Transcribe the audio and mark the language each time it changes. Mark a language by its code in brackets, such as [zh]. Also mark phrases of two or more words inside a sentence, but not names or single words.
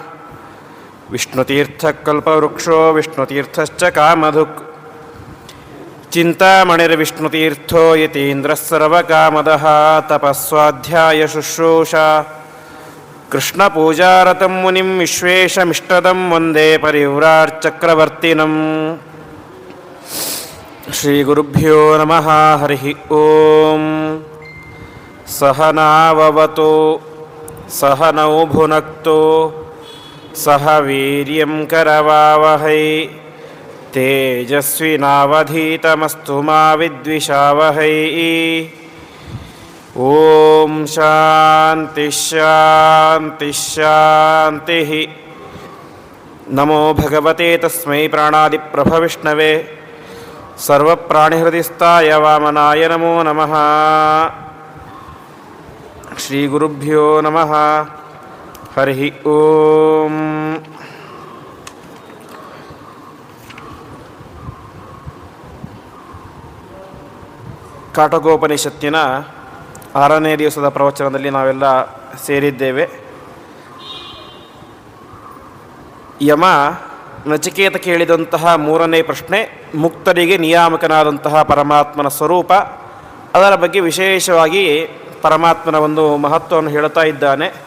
[sa] ವಿಷ್ಣುತೀರ್ಥಕಲ್ಪವೃಕ್ಷೋ ವಿಷ್ಣುತೀರ್ಥಶ್ಚ ಕಾಮಧುಕ್ ಚಿಂತಾಮಣಿರ್ವಿಷ್ಣುತೀರ್ಥೋ ಯತೀಂದ್ರಸ್ಸರ್ವಕಾಮದಃ ತಪಸ್ವಾಧ್ಯಾಯ ಶುಶ್ರೂಷಾ ಕೃಷ್ಣಪೂಜಾರತಂ ಮುನಿಂ ವಿಶ್ವೇಶಮಿಷ್ಟದಂ ವಂದೇ ಪರಿವ್ರಾಟ್ಚಕ್ರವರ್ತಿನಂ. ಶ್ರೀಗುರುಭ್ಯೋ ನಮಃ. ಹರಿ ಓಂ. ಸಹನಾವವತು ಸಹನೌ ಭುನಕ್ತು ಸಹ ವೀರ್ಯಂ ಕರವಾವಹೈ ತೇಜಸ್ವಿನಾವಧೀತಮಸ್ತು ಮಾ ವಿದ್ವಿಷಾವಹೈ. ಓಂ ಶಾಂತಿ ಶಾಂತಿ ಶಾಂತಿ. ನಮೋ ಭಗವತೆ ತಸ್ಮೈ ಪ್ರಾಣಾದಿಪ್ರಭವಿಷ್ಣವೇ ಸರ್ವಪ್ರಾಣಿಹೃದಿಸ್ಥಾಯ ವಾಮನಾಯ ನಮೋ ನಮಃ. ಶ್ರೀ ಗುರುಭ್ಯೋ ನಮಃ. ಹರಿ ಓಂ. [kn] ಕಾಟಕೋಪನಿಷತ್ತಿನ 6ನೇ ದಿವಸದ ಪ್ರವಚನದಲ್ಲಿ ನಾವೆಲ್ಲ ಸೇರಿದ್ದೇವೆ. ಯಮ ನಚಿಕೇತ ಕೇಳಿದಂತಹ 3ನೇ ಪ್ರಶ್ನೆ ಮುಕ್ತರಿಗೆ ನಿಯಾಮಕನಾದಂತಹ ಪರಮಾತ್ಮನ ಸ್ವರೂಪ, ಅದರ ಬಗ್ಗೆ ವಿಶೇಷವಾಗಿ ಪರಮಾತ್ಮನ ಒಂದು ಮಹತ್ವವನ್ನು ಹೇಳುತ್ತಾ ಇದ್ದಾನೆ.